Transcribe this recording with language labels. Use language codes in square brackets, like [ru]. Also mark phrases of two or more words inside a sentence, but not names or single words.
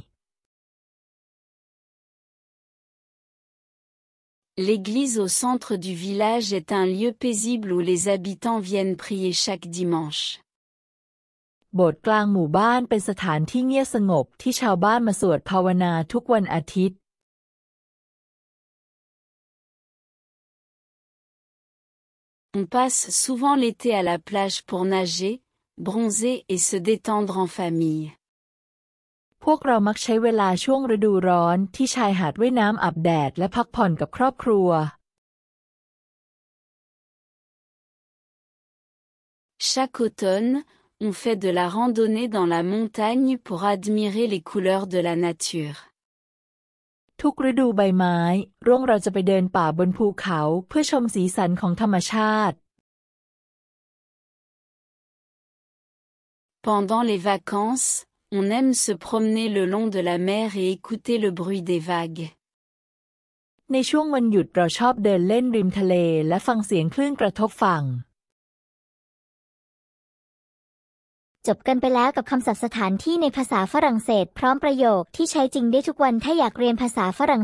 [fr] L'église au centre du village est un lieu paisible où les habitants viennent prier chaque dimanche. [th] โบสถ์กลางหมู่บ้านเป็นสถานที่เงียบสงบที่ชาวบ้านมาสวดภาวนาทุกวันอาทิตย์ [fr] On passe souvent l'été à la plage pour nager, bronzer et se détendre en famille. [th] พวกเรามักใช้เวลาช่วงฤดูร้อนที่ชายหาดว่ายน้ำอาบแดดและพักผ่อนกับครอบครัว [fr] Chaque automne, on fait de la randonnée dans la montagne pour admirer les couleurs de la nature. [th] ทุกฤดูใบไม้เราจะไปเดินป่าบนภูเขาเพื่อชมสีสันของธรรมชาติ [fr] Pendant les vacances, on aime se promener le long de la mer et écouter le bruit des vagues. [th] ในช่วงวันหยุดเราชอบเดินเล่นริมทะเลและฟังเสียงคลื่นกระทบฝั่ง จบกันไปแล้วกับคำศัพท์สถานที่ในภาษาฝรั่งเศสพร้อมประโยคที่ใช้จริงได้ทุกวันถ้าอยากเรียนภาษาฝรั่ง